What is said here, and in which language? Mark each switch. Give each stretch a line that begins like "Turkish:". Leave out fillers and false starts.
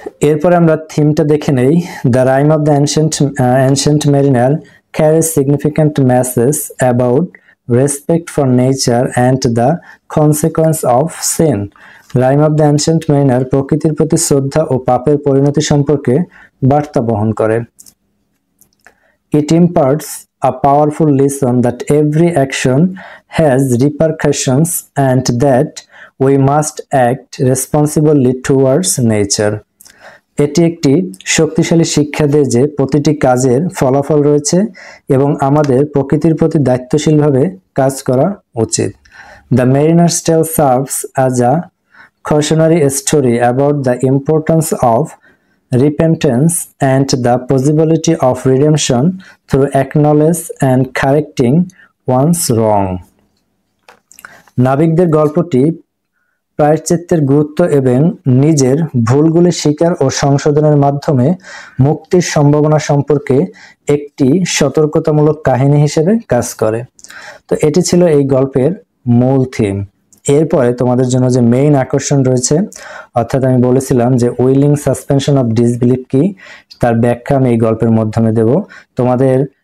Bangla: এরপরে আমরা থিমটা দেখে নেই।
English: The rime of the ancient mariner carries significant message about respect for nature and the consequence of sin.
Bangla: Rhyme of the ancient mariner প্রকৃতির প্রতি শ্রদ্ধা ও পাপের পরিণতি সম্পর্কে বার্তা বহন করে।
English: It imparts a powerful lesson that every action has repercussions and that we must act responsibly towards nature.
Bangla: এটি একটি শক্তিশালী শিক্ষা দেয় যে প্রতিটি কাজের ফলাফল রয়েছে এবং আমাদের প্রকৃতির প্রতি দায়িত্বশীলভাবে কাজ করা উচিত।
English: The Mariner's Tale serves as a cautionary story about the importance of repentance and the possibility of redemption through acknowledge and correcting one's wrong.
Bangla: নাবিকদের গল্পটি প্রায়শ্চিত্তের গুরুত্ব এবং নিজের ভুলগুলি স্বীকার ও সংশোধনের মাধ্যমে মুক্তির সম্ভাবনা সম্পর্কে একটি সতর্কতামূলক কাহিনী হিসেবে কাজ করে। তো এটি ছিল এই গল্পের মূল থিম। এরপরে তোমাদের জন্য যে মেইন আকর্ষণ রয়েছে, অর্থাৎ আমি বলেছিলাম যে উইলিং সাসপেনশন অফ ডিসবিলিফ কি, তার ব্যাখ্যা আমি এই গল্পের মাধ্যমে দেব তোমাদের।